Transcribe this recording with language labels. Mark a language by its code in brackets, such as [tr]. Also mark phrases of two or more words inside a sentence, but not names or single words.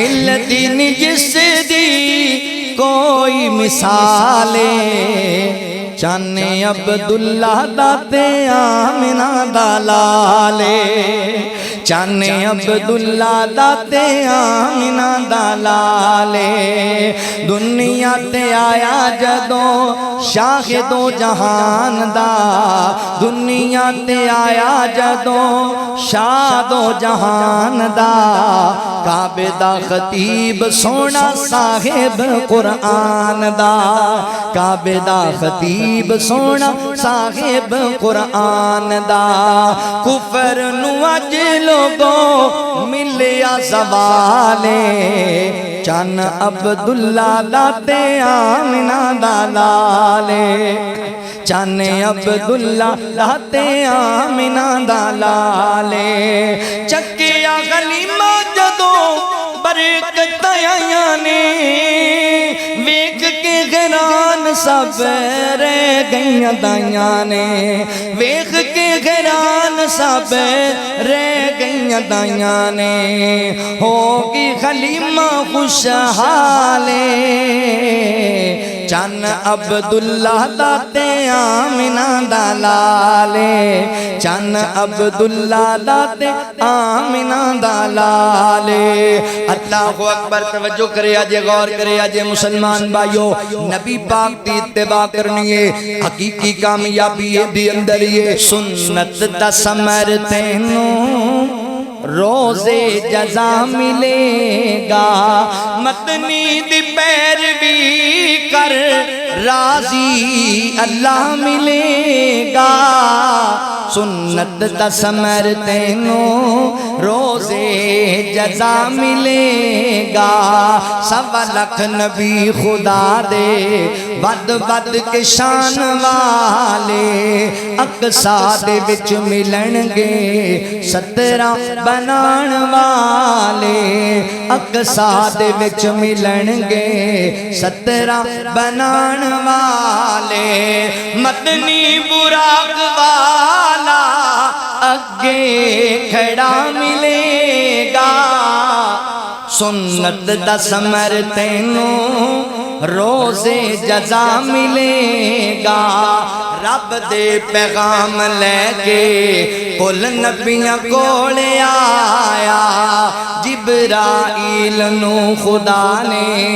[pa] ملتی نہیں جس دی کوئی مثالے چانے عبداللہ داتے آمنہ دلالے چانے عبداللہ داتے آمنہ دلالے دنیا تے آیا جدو شاہد و جہان دا دنیا تے آیا جدو شاد و جہان دا کعبے دا خطیب سونا صاحب قرآن دا کعبے دا خطیب سونا صاحب قرآن دا کفر نو اج لوگو ملیا زوالے چان عبداللہ داتے آمنہ دلالے چانے عبداللہ داتے آمنہ دلالے چکیا غلیمہ جدو برکت آیا نے ویکھ کے غیران سب رہ گئیاں دائیاں نے ویکھ کے غیران سب رہ گئیاں دائیاں نے ہوگی غلیمہ خوشحالے چان عبداللہ داتے آمنہ دلالے چان عبداللہ داتے آمنہ دلالے [ar] اللہ اکبر [pa] توجہ کرے آجے غور کرے آجے مسلمان بھائیو نبی پاک دی اتباع کرنی ہے حقیقی کامیابی دی اندر یہ سنت دا سمر تینوں روزے جزا ملے گا متنی دی پیروی کر راضی اللہ ملے گا سنت دا سمر تینوں روزے جزا ملے گا سوا لکھ نبی خدا دے ود ود کے شان والے اقصا دے وچ ملن گے 17 بنان والے اقصا دے وچ ملن گے 17 بنان والے مدنی براق والا اگے کھڑا ملے گا سنت دا سمر تینوں روزے جزا ملے گا رب دے پیغام لے کے کل نبیاں کولے آیا جبرائیل نو خدا نے